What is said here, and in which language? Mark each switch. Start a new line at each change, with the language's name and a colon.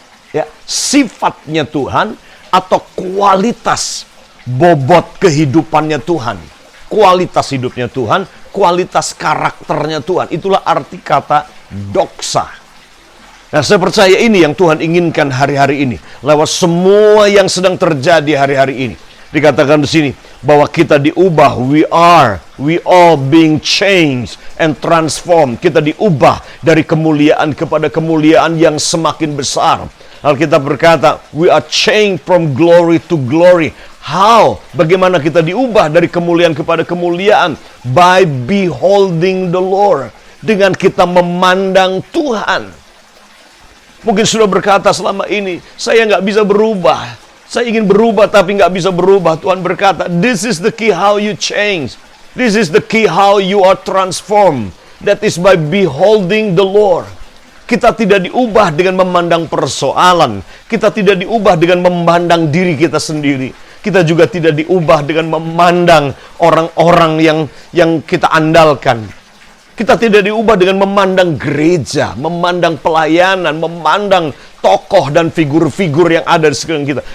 Indonesian: Ya, sifatnya Tuhan atau kualitas bobot kehidupannya Tuhan. Kualitas hidupnya Tuhan, kualitas karakternya Tuhan. Itulah arti kata doxa. Nah, saya percaya ini yang Tuhan inginkan hari-hari ini. Lewat semua yang sedang terjadi hari-hari ini. Dikatakan di sini bahwa kita diubah.
English: We all being changed and transformed.
Indonesian: Kita diubah dari kemuliaan kepada kemuliaan yang semakin besar. Alkitab berkata,
English: we are changed from glory to glory. How?
Indonesian: Bagaimana kita diubah dari kemuliaan kepada kemuliaan?
English: By beholding the Lord.
Indonesian: Dengan kita memandang Tuhan. Mungkin sudah berkata selama ini, saya nggak bisa berubah. Saya ingin berubah tapi nggak bisa berubah. Tuhan berkata,
English: this is the key how you change. This is the key how you are transformed. That is by beholding the Lord.
Indonesian: Kita tidak diubah dengan memandang persoalan. Kita tidak diubah dengan memandang diri kita sendiri. Kita juga tidak diubah dengan memandang orang-orang yang kita andalkan. Kita tidak diubah dengan memandang gereja, memandang pelayanan, memandang tokoh dan figur-figur yang ada di sekeliling kita.